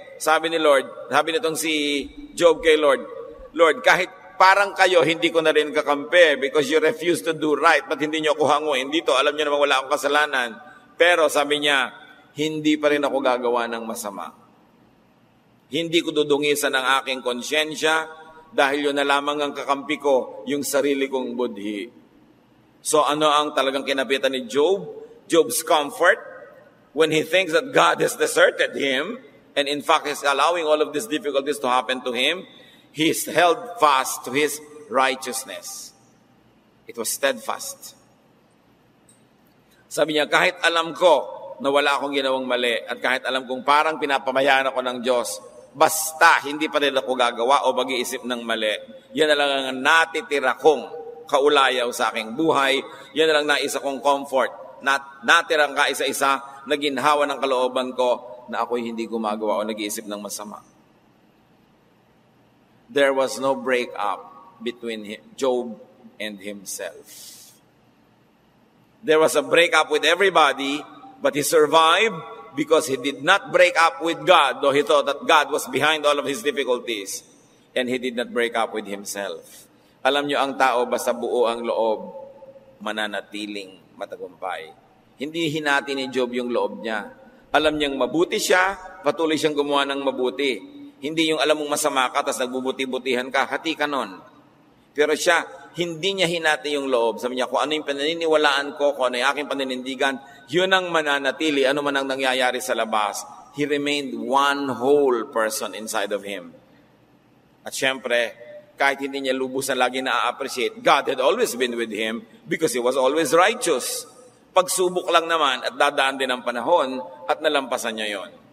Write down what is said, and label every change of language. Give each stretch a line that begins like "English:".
Filipino: Sabi ni Lord, sabi nitong si Job kay Lord, Lord, kahit parang kayo, hindi ko na rin kakampi
English: because you refuse to do right, but
Filipino: hindi niyo ako hanguin dito. Alam niyo naman wala akong kasalanan. Pero sabi niya, hindi pa rin ako gagawa ng masama. Hindi ko dudungisan ang aking konsyensya dahil yun na lamang ang kakampi ko, yung sarili kong budhi. So ano ang talagang kinapitan ni Job?
English: Job's comfort when he thinks that God has deserted him and in fact is allowing all of these difficulties to happen to him, he is held fast to his righteousness. It was steadfast.
Filipino: Sabi niya, kahit alam ko na wala akong ginawang mali at kahit alam kong parang pinapamayaan ako ng Diyos, basta hindi pa rin ako gagawa o mag-iisip ng mali, yan na lang ang natitira kong kaulayaw sa aking buhay, yan na lang naisa kong comfort, natirang kaisa-isa na ginhawa ng kalooban ko na ako'y hindi gumagawa o nag-iisip ng masama.
English: There was no break-up between Job and himself. There was a break-up with everybody, but he survived because he did not break up with God, though he thought that God was behind all of his difficulties, and he did not break up with himself.
Filipino: Alam niyo, ang tao basta buo ang loob, mananatiling matagumpay. Hindi hinati ni Job yung loob niya. Alam niyang mabuti siya, patuloy siyang gumawa ng mabuti. Hindi yung alam mong masama ka, tapos nagbubuti-butihan ka, hati ka nun. Pero siya, hindi niya hinati yung loob. Sabi niya, kung ano yung paniniwalaan ko, kung ano yung aking paninindigan, yun ang mananatili, ano man ang nangyayari sa labas.
English: He remained one whole person inside of him.
Filipino: At syempre, kahit hindi niya lubusan lagi na-appreciate,
English: God had always been with him because he was always righteous.
Filipino: Pagsubok lang naman at dadaan din ang panahon at nalampasan niya yon.